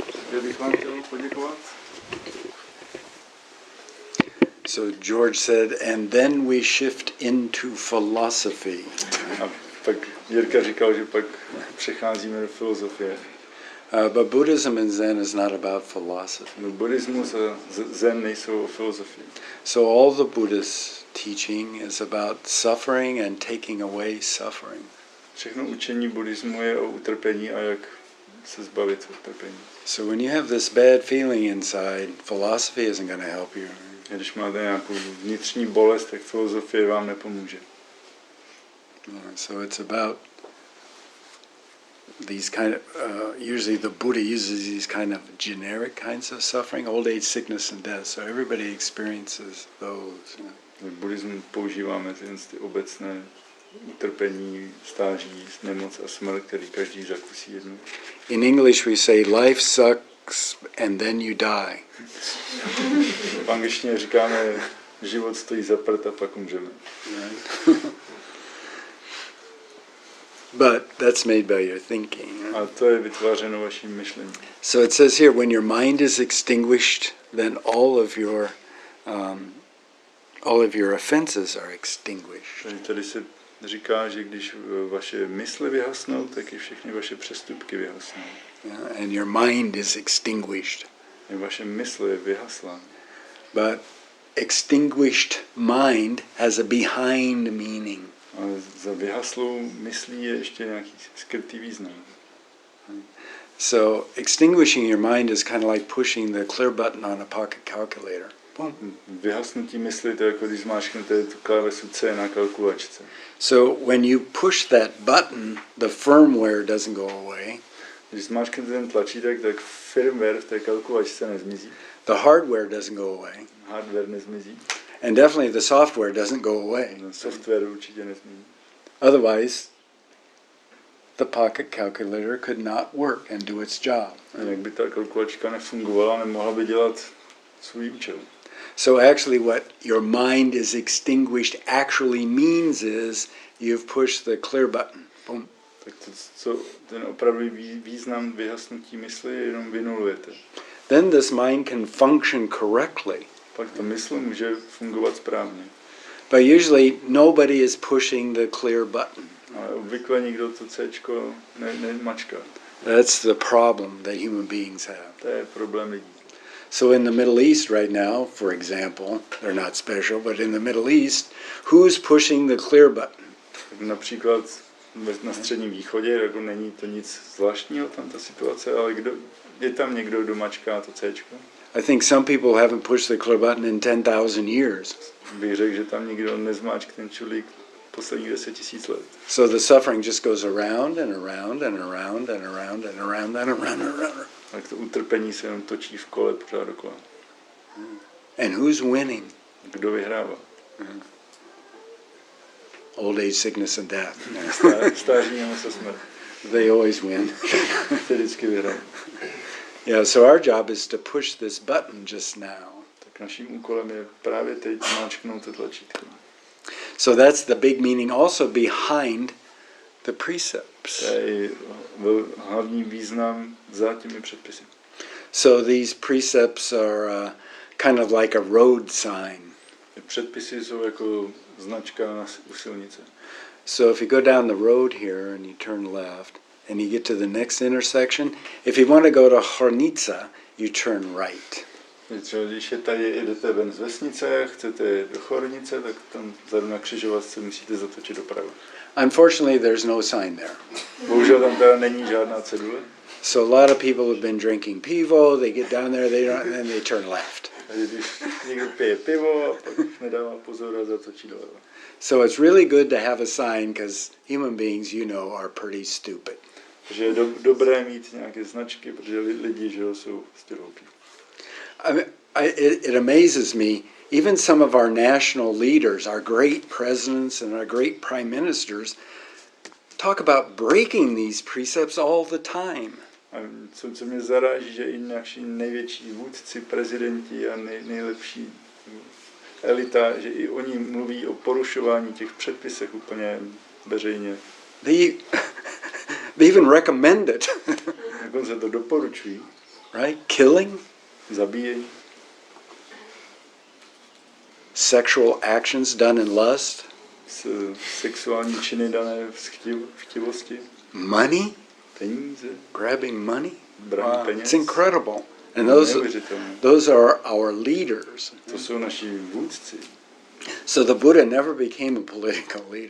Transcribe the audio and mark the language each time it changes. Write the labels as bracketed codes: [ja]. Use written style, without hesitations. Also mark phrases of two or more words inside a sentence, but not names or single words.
[cs] Já bych vám chtěl poděkovat. [en] So George said, and then we shift into philosophy. [cs] A pak Jirka říkal, že pak přecházíme do filozofie. [en] But Buddhism and Zen is not about philosophy. [cs] No, buddhismus a zen nejsou o filozofii. [en] So all the Buddhist teaching is about suffering and taking away suffering. [cs] Všechno učení buddhismu je o utrpení a jak se zbavit utrpení. [en] So when you have this bad feeling inside, philosophy isn't going to help you. [cs] Když máte nějakou vnitřní bolest, tak filozofie vám nepomůže. [en] So it's about these kind of, usually the Buddha uses these kind of generic kinds of suffering, old age, sickness and death. So everybody experiences those. [cs] V buddhismu používáme ty obecné utrpení, stáří, nemoc a smrt, který každý zakusí jednou. [en] In English we say life sucks and then you die. [cs] V angličtině říkáme, život stojí za prd a pak umřeme. [en] But that's made by your thinking. [cs] A to je vytvářeno vaším myšlením. [en] So it says here, when your mind is extinguished, then all of your offenses are extinguished. [cs] Tady se říká, že když vaše mysli vyhasnou, tak i všechny vaše přestupky vyhasnou. [en] And your mind is extinguished. [cs] Vaše mysl je vyhaslá. [en] But extinguished mind has a behind meaning. [cs] Ale za vyhaslou myslí je ještě nějaký skrytý význam. [en] So extinguishing your mind is kind of like pushing the clear button on a pocket calculator. Boom. [cs] Vyhasnutí mysli, to je jako když zmáčknete tu klávesu C na kalkulačce. [en] So when you push that button, the firmware doesn't go away. [cs] Když zmáčknete ten tlačítek, tak firmware v té kalkulačce nezmizí. [en] The hardware doesn't go away. [cs] Hardware nezmizí. [en] And definitely the software doesn't go away. [cs] Software určitě nezmizí. [en] Otherwise, the pocket calculator could not work and do its job. [cs] Jinak by ta kalkulačka nefungovala, nemohla by dělat svůj účel. [en] So actually what your mind is extinguished actually means is you've pushed the clear button. Boom. [cs] Tak to, co ten opravdový význam vyhasnutí mysli, jenom vynulujete. [en] Then this mind can function correctly. [cs] Pak ta mysl může fungovat správně. [en] But usually nobody is pushing the clear button. [cs] Ale obvykle nikdo to Cčko nemačká. [en] That's the problem that human beings have. [cs] To je problém lidí. [en] So in the Middle East right now, for example, they're not special, but in the Middle East, who's pushing the clear button? [cs] Například na Středním východě, jako není to nic zvláštního tam ta situace, ale je tam někdo, kdo mačká to Cčko? [en] I think some people haven't pushed the clear button in 10,000 years. [cs] Bych řekl, že tam nikdo nezmáčk ten čulík posledních 10 000 let. [en] So the suffering just goes around and around and around and around and around and around and around. [cs] Tak to utrpení se jenom točí v kole pořád dokola. [en] And who's winning? [cs] Kdo vyhrává? [en] Old age, sickness and death. [cs] Stáří, nemoc a smrt. [en] They always win. [cs] Ty vždycky vyhrají. [en] Yeah, so our job is to push this button just now. [cs] Tak naším úkolem je právě teď zmáčknout to tlačítko. [en] So that's the big meaning also behind the precepts. [cs] To je hlavní význam za těmi předpisy. [en] So these precepts are kind of like a road sign. [cs] Předpisy jsou jako značka u silnice. [en] So if you go down the road here and you turn left and you get to the next intersection, if you want to go to Hornica, you turn right. [cs] Když jedete ven z vesnice, chcete do Chornice, tak tam vzadu na křižovatce musíte zatočit doprava. [en] Unfortunately, there's no sign there. [cs] Bohužel tam teda není žádná cedule. [en] So a lot of people have been drinking pivo, they get down there, and then they turn left. [cs] Když někdo pije pivo a pak už nedává pozor a zatočí doleva. [en] So it's really good to have a sign because human beings, you know, are pretty stupid. [cs] Takže je dobré mít nějaké značky, protože lidi, že jsou hloupí. [en] It amazes me, even some of our national leaders, our great presidents and our great prime ministers, talk about breaking these precepts all the time. [cs] A co mě zaráží, že i naši největší vůdci, prezidenti a nejlepší elita, že i oni mluví o porušování těch předpisech úplně veřejně. [en] They even recommend it. [cs] Dokonce to doporučují. [en] right? Killing, [cs] zabíjení, [en] sexual actions done in lust, [cs] sexuální činy dané v chtivosti, [en] money, [cs] peníze, [en] grabbing money. [cs] braní [en] Wow, [cs] peněz. [en] it's incredible. And [cs] Neuvěřitelné. [en] those are our leaders. [cs] To jsou naši vůdci. [en] So the Buddha never became a political leader.